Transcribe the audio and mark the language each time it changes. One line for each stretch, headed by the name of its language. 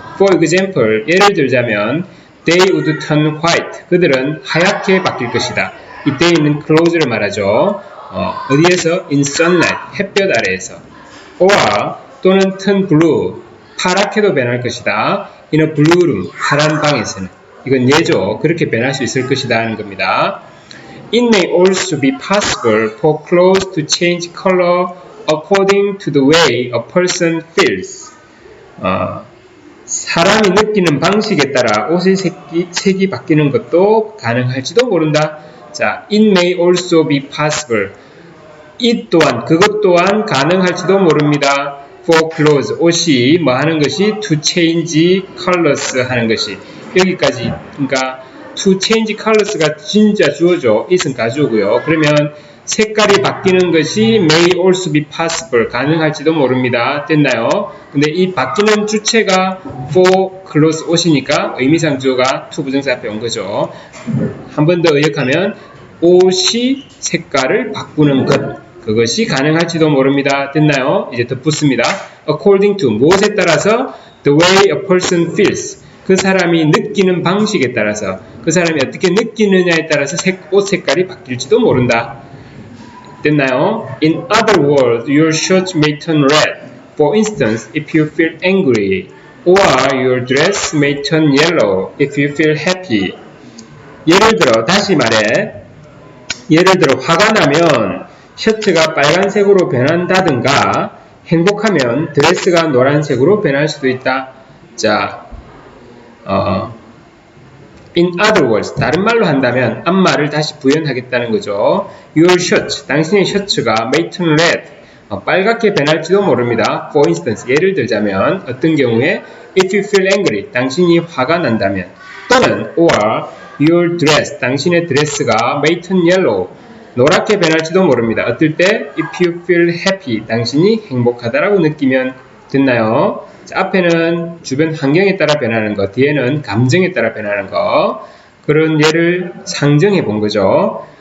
English: For example,
Korean: 예를 들자면
English: they would turn white,
Korean: 그들은 하얗게 바뀔 것이다. 이때 있는 clothes를 말하죠. 어디에서?
English: in sunlight,
Korean: 햇볕 아래에서.
English: or
Korean: 또는
English: turn blue,
Korean: 파랗게도 변할 것이다.
English: in a blue room,
Korean: 파란 방에서는. 이건 예죠. 그렇게 변할 수 있을 것이다 하는 겁니다.
English: It may also be possible for clothes to change color according to the way a person feels.
Korean: 사람이 느끼는 방식에 따라 옷의 색이 바뀌는 것도 가능할지도 모른다. 자,
English: it may also be possible.
Korean: 이 또한, 그것 또한 가능할지도 모릅니다.
English: For clothes,
Korean: 옷이 뭐 하는 것이?
English: To change colors
Korean: 하는 것이. 여기까지, 그러니까 to change colors가 진짜 주어죠. it은 가주어고요. 그러면 색깔이 바뀌는 것이
English: may also be possible,
Korean: 가능할지도 모릅니다. 됐나요? 근데 이 바뀌는 주체가 for clothes, 옷이니까 의미상 주어가 to 부정사 앞에 온 거죠. 한 번 더 의역하면 옷이 색깔을 바꾸는 것, 그것이 가능할지도 모릅니다. 됐나요? 이제 덧붙습니다.
English: According to,
Korean: 무엇에 따라서?
English: The way a person feels,
Korean: 그 사람이 느끼는 방식에 따라서, 그 사람이 어떻게 느끼느냐에 따라서 옷 색깔이 바뀔지도 모른다. 됐나요?
English: In other words, your shirt may turn red. For instance, if you feel angry, or your dress may turn yellow if you feel happy.
Korean: 예를 들어, 다시 말해, 예를 들어 화가 나면 셔츠가 빨간색으로 변한다든가, 행복하면 드레스가 노란색으로 변할 수도 있다. 자,
English: in other words,
Korean: 다른 말로 한다면 앞말을 다시 부연하겠다는 거죠.
English: Your shirt,
Korean: 당신의 셔츠가
English: may turn red,
Korean: 빨갛게 변할지도 모릅니다. For instance, 예를 들자면 어떤 경우에
English: if you feel angry,
Korean: 당신이 화가 난다면, 또는
English: or your dress,
Korean: 당신의 드레스가
English: may turn yellow,
Korean: 노랗게 변할지도 모릅니다. 어떨 때?
English: If you feel happy,
Korean: 당신이 행복하다라고 느끼면. 됐나요? 자, 앞에는 주변 환경에 따라 변하는 거, 뒤에는 감정에 따라 변하는 거, 그런 예를 상정해 본 거죠.